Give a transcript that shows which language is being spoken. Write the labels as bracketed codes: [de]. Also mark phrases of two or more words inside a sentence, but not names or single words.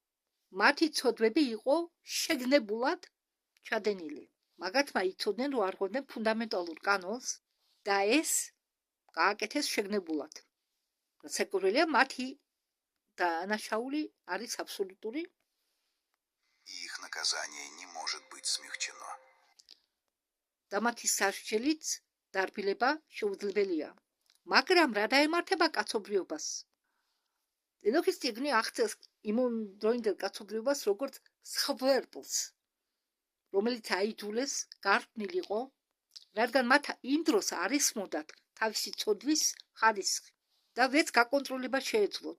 [ka] მათი ცოდვები იყო შეგნებულად ჩადენილი. მაგათმა იცოდნენ, რომ არღვევდნენ ფუნდამენტალურ კანონს და ეს გააკეთეს შეგნებულად. საკურველია მათი დანაშაული არის აბსოლუტური. [ru] Их наказание не может быть смягчено. [ka] და მათი სასჯელიც დარბილება შეუძლებელია. მაგრამ რა დაემართება კაცობრიობას? ენოქის წიგნი აღწერს იმდროინდელ კაცობრიობას როგორც სხვერპლს, რომელიც აიძულეს გარყვნილიყო, რადგან მათ იმ დროს არ ესმოდათ თავისი ცოდვის ხარისხი და ვერც გაკონტროლება შეეძლოთ.